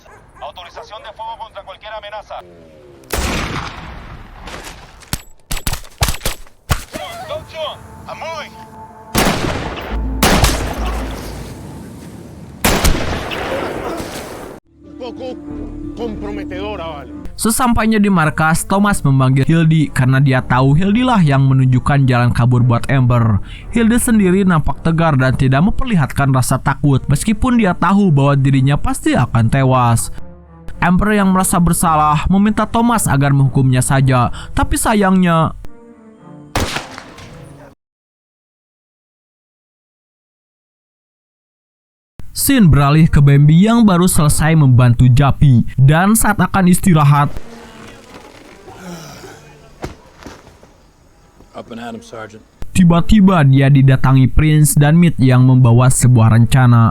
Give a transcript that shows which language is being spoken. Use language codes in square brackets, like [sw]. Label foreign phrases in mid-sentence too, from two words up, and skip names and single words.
[es] Autorización de fuego contra cualquier amenaza. Amoy. Poco comprometedora, vale. [id] Sesampainya di markas, Thomas memanggil Hildy karena dia tahu Hildy lah yang menunjukkan jalan kabur buat Amber. Hildy sendiri nampak tegar dan tidak memperlihatkan rasa takut meskipun dia tahu bahwa dirinya pasti akan tewas. Amber yang merasa bersalah meminta Thomas agar menghukumnya saja, tapi sayangnya scene beralih ke Bambi yang baru selesai membantu Jappy, dan saat akan istirahat, tiba-tiba dia didatangi Prince dan Mitch yang membawa sebuah rencana.